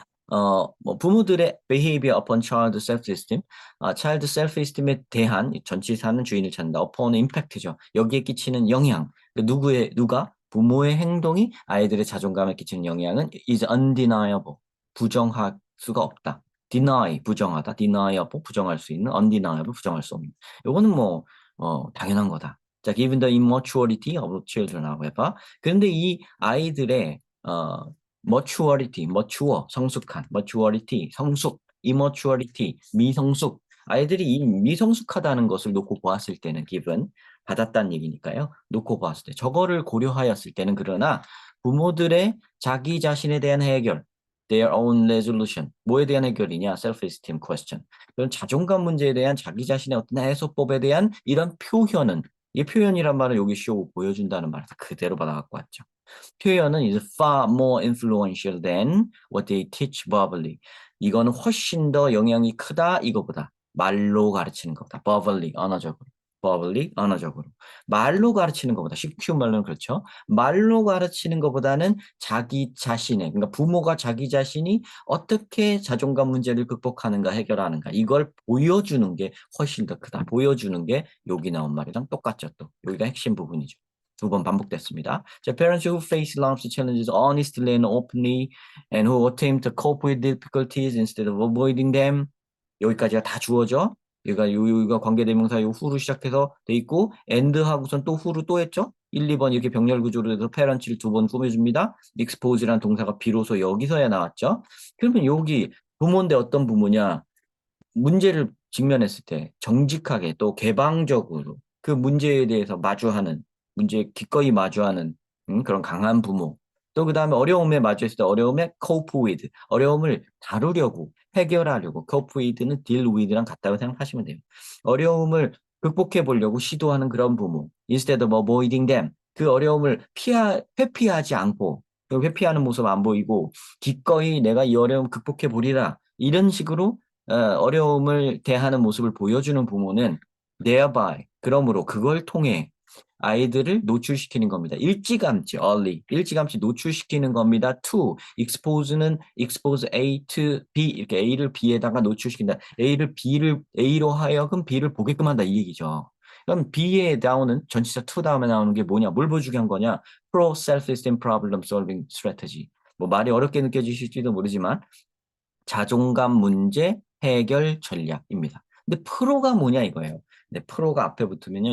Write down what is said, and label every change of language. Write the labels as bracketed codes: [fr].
[ko] 뭐 부모들의 [en] behavior upon child self-esteem, [ko] child self-esteem에 대한 전치사는 주인을 찾는다. upon impact죠. 여기에 끼치는 영향. 누가? 부모의 행동이 아이들의 자존감에 끼치는 영향은 [en] is undeniable. [ko] 부정할 수가 없다. deny, 부정하다. deniable, 부정할 수 있는. undeniable, 부정할 수 없는. 요거는 뭐, 당연한 거다. [en] 자, given the immaturity of children, however. [ko] 그런데 이 아이들의, mature, 성숙한, maturity, 성숙, immaturity, 미성숙. 아이들이 이 미성숙하다는 것을 놓고 보았을 때는 given, 받았다는 얘기니까요. 놓고 보았을 때. 저거를 고려하였을 때는 그러나 부모들의 자기 자신에 대한 해결, [en] their own resolution. [ko] 뭐에 대한 해결이냐? [en] self-esteem question. [ko] 그런 자존감 문제에 대한 자기 자신의 어떤 해소법에 대한 이런 표현은 이 표현이란 말은 여기 쇼 보여준다는 말에서 그대로 받아갖고 왔죠. 표현은 [en] is far more influential than what they teach verbally. [ko] 이거는 훨씬 더 영향이 크다 이거보다 말로 가르치는 것보다 verbally 언어적으로 verbally 언어적으로 말로 가르치는 것보다 쉬운 말로는 그렇죠. 말로 가르치는 것보다는 자기 자신의 그러니까 부모가 자기 자신이 어떻게 자존감 문제를 극복하는가 해결하는가 이걸 보여주는 게 훨씬 더 크다. 보여주는 게 여기 나온 말이랑 똑같죠. 또 여기가 핵심 부분이죠. 두 번 반복됐습니다. [en] 자, parents who face life's challenges honestly and openly and who attempt to cope with difficulties instead of avoiding them. [ko] 여기까지가 다 주어져. 여기가 관계대명사 요 후로 시작해서 돼 있고 and하고선 또 후로 또 했죠. 1, 2번 이렇게 병렬 구조로 해서 parents를 두 번 꾸며줍니다. expose라는 동사가 비로소 여기서야 나왔죠. 그러면 여기 부모인데 어떤 부모냐? 문제를 직면했을 때 정직하게 또 개방적으로 그 문제에 대해서 문제에 기꺼이 마주하는 그런 강한 부모. 또 그다음에 어려움에 마주했을 때 어려움에 cope with, 어려움을 다루려고 해결하려고 cope with는 deal with랑 같다고 생각하시면 돼요. 어려움을 극복해 보려고 시도하는 그런 부모. [en] instead of avoiding them. [ko] 그 어려움을 회피하지 않고 회피하는 모습 안 보이고 기꺼이 내가 이 어려움 극복해 보리라 이런 식으로 어려움을 대하는 모습을 보여주는 부모는 thereby 그러므로 그걸 통해 아이들을 노출시키는 겁니다. 일찌감치 early 일찌감치 노출시키는 겁니다. to expose는 [en] expose A to B [ko] 이렇게 A를 B에다가 노출시킨다. A를 A로 하여금 B를 보게끔 한다 이 얘기죠. 그럼 B에 나오는 전치사 to 다음에 나오는 게 뭐냐? 뭘 보여주게 한 거냐? [en] Pro self-esteem problem solving strategy. [ko] 뭐 말이 어렵게 느껴지실지도 모르지만 자존감 문제 해결 전략입니다. 근데 프로가 뭐냐 이거예요. 근데 프로가 앞에 붙으면요.